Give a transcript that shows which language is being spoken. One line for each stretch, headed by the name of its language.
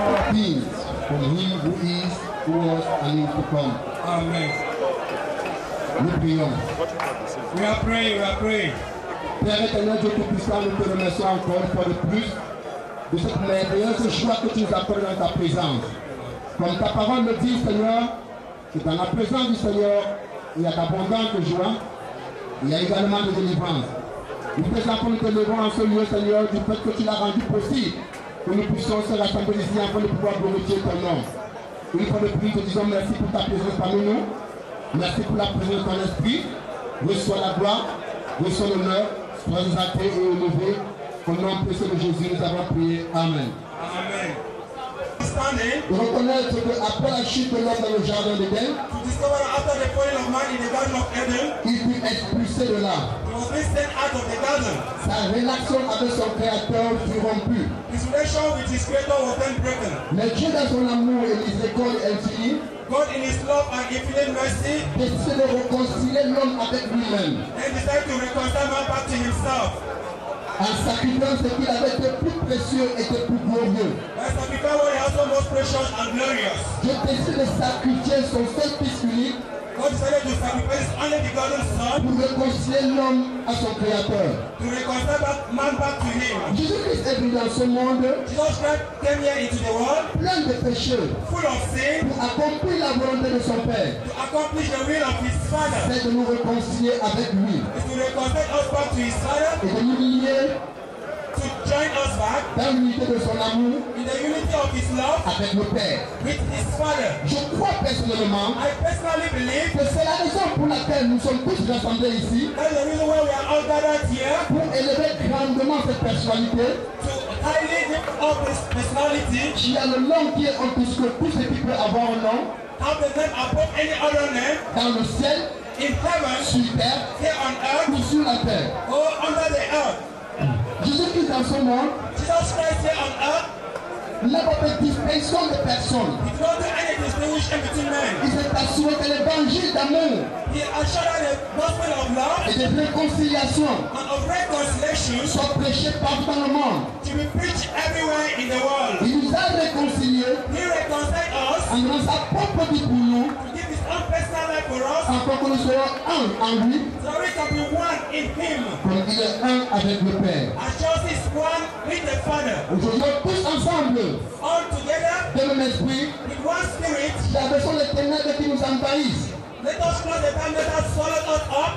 English: Peace from him who is, who was, and is to come. Amen.
French: Nous prions.
English: We are praying, we are praying.
French: Père éternel, Dieu Tout-Puissant, nous te remercions encore une fois de plus de cette merveilleuse joie que tu nous accordes dans ta présence. Comme ta parole le dit, Seigneur, que dans la présence du Seigneur, il y a d'abondante joie, il y a également de délivrance. Nous présentons, nous te levons en ce lieu, Seigneur, du fait que tu l'as rendu possible, que nous puissions se rassembler ici afin de pouvoir glorifier ton nom. Une fois de plus, te disons merci pour ta présence parmi nous. Merci pour la présence de ton esprit. Reçois la gloire, reçois l'honneur, sois exalté et élevé. Au nom précieux de Jésus, nous avons prié. Amen. Amen. De reconnaître qu'après la chute de l'homme dans le jardin d'Éden,
English: To discover that after the falling of man in the Garden of Eden,
French: il fut expulsé de là.
English: he was being sent out of the garden.
French: Sa relation avec son Créateur fut rompue.
English: His relation with his creator was then broken.
French: Mais Dieu, dans son amour et miséricorde infinie,
English: God in his love and infinite mercy
French: décide de réconcilier l'homme avec lui-même,
English: then decided to reconcile man back to himself.
French: en sacrifiant ce qu'il avait de plus précieux et de plus glorieux.
English: By sacrificing what he has so most precious and glorious.
French: Dieu décide de sacrifier son seul fils unique
English: God decided to sacrifice his only begotten son
French: pour réconcilier l'homme à son Créateur.
English: to reconcile man back to him.
French: Jésus-Christ est venu dans ce monde
English: Jesus Christ came here into the world
French: plein de péchés
English: full of sin
French: pour accomplir la volonté de son Père.
English: to accomplish the will of his Father.
French: C'est de nous réconcilier avec lui
English: Is to reconcile us back to his Father,
French: et de nous lier
English: to join us back
French: dans l'unité de son amour
English: in the unity of his love
French: avec le Père.
English: with his Father.
French: Je crois personnellement
English: I personally believe
French: que c'est la raison pour laquelle nous sommes tous rassemblés ici
English: that's the reason why we are all gathered here
French: pour élever grandement cette personnalité
English: to highly lift up his personality,
French: qui a le nom qui est en tout ce que tout ce qui peut avoir un nom
English: have the name above any other name
French: dans le ciel,
English: in heaven,
French: sur terre
English: here on earth,
French: ou sur la terre.
English: or under the earth.
French: Jésus-Christ dans ce monde
English: Jesus Christ here on earth,
French: n'a pas fait distinction de personne.
English: he did not do any distinction between men.
French: Il s'est assuré que l'évangile d'amour
English: He assured the gospel of love
French: et de réconciliation
English: and of reconciliation
French: soit prêché partout dans le monde.
English: to be preached everywhere in the world.
French: Il nous a réconciliés
English: He reconciled us
French: en donnant sa propre vie pour nous,
English: to give his own personal life for us,
French: afin que nous soyons un en lui,
English: so we can be one in him.
French: comme il est un avec le Père.
English: As just is one with the Father.
French: Aujourd'hui, tous ensemble,
English: All together
French: de même esprit,
English: with one spirit.
French: la version des ténèbres qui nous envahissent,
English: Let us cross the time that has swallowed us up